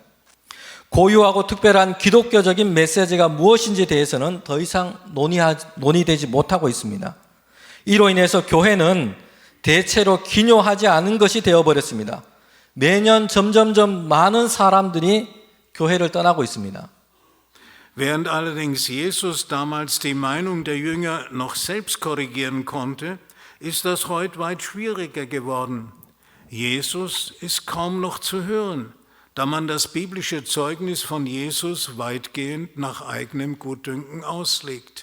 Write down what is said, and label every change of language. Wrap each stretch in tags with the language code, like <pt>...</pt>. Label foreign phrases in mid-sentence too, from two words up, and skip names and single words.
<ko>고유하고 특별한 기독교적인 메시지가 무엇인지에 대해서는 더 이상 논의되지 못하고 있습니다. 이로 인해서 교회는 대체로 기묘하지 않은 것이 되어버렸습니다. 매년 점점점 많은 사람들이 교회를 떠나고 있습니다.</ko> <de>Während allerdings Jesus damals die Meinung der Jünger noch selbst korrigieren konnte, ist das heute weit schwieriger geworden. Jesus ist kaum noch zu hören, da man das biblische Zeugnis von Jesus weitgehend nach eigenem Gutdünken auslegt.</de>